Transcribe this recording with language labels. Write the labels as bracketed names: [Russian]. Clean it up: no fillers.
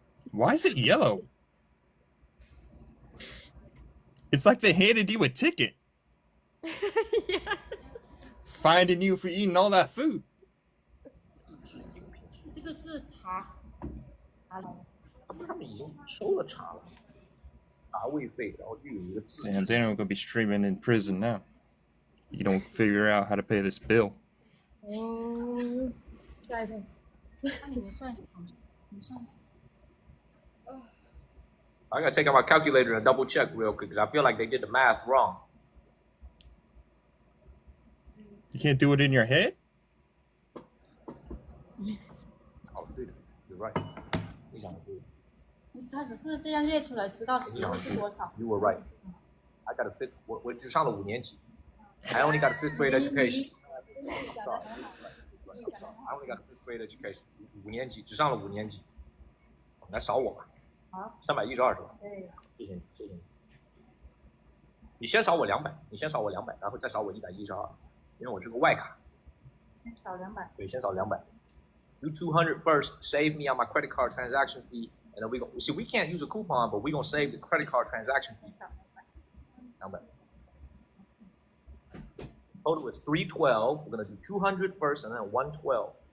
[English] Why is it yellow? It's like they handed you a ticket. Yeah. Finding you for eating all that food. [Chinese] 这个是茶，他们已经收了茶了，茶位费，然后就有一个字。 [English] Damn, Daniel gonna be streaming in prison now. You don't figure out how to pay this bill. [Chinese] 哦，来着。那你算一下，你算一下。 [English] I gotta take out my calculator and double check real quick because I feel like they did the math wrong. You can't do it in your head? Oh, dude, you're right. [Chinese] 非常的对。他只是这样列出来，知道食物是多少。 [English] You were right. I got a fifth. [Chinese] 我只上了5年级。 [English] I only got a fifth grade education. Sorry. I only got a fifth grade education. [Chinese] 5年级，只上了5年级。来扫我吧。好， 312是吧？对。谢谢你，谢谢你。你先少我200，你先少我200，然后再少我112，因为我是个外卡。先少200。对，先少200。 [English] Do 200 first, save me on my credit card transaction fee, and then we go. See, we can't use a coupon, but we gonna save the credit card transaction fee. 200. Total is 312. We're gonna do 200 first, and then 112.